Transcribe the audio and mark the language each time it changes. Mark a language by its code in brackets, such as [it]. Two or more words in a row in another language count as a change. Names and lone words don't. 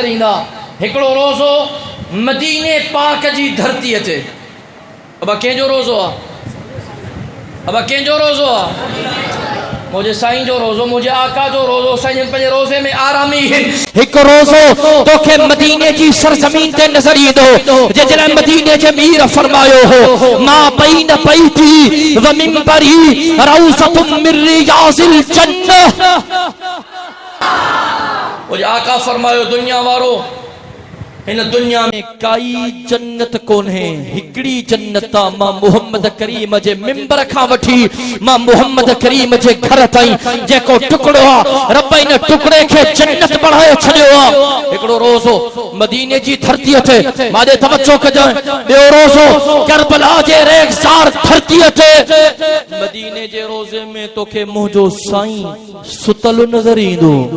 [sd] ईंदा हिकिड़ो रोज़ो मदीने पाक जी धरतीअ ते अबा कंहिंजो रोज़ो आहे अबा कंहिंजो रोज़ो आहे मुझे साईं जो रोज़ो मुझे आका जो रोज़ो साईं पंहिंजे रोज़े में आरामी हिकु रोज़ो तोखे मदीने जी सरज़मीन ते नज़र ईंदो जंहिं मदीने जे मीर फरमायो हो [ar] ما بين بيتي ومنبري روضة من رياض الجنة [sd] मुझे आका फरमायो दुनिया वारो इन दुनिया में काई जन्नत कोन्हे हिकड़ी जन्नत मां मोहम्मद करीम जे मिंबर खां वठी मां मोहम्मद करीम जे घर ताईं जेको टुकड़ो आहे रब इन टुकड़े खे जन्नत बणाए छॾियो आहे हिकिड़ो रोज़ो मदीने जी धरतीअ ते मां ॾे तवज्जो कजां ॿियो रोज़ो करबला जे रेगिस्तान धरतीअ ते मदीने जे रोज़े में तोखे मुंहिंजो साईं सुतल नज़र ईंदो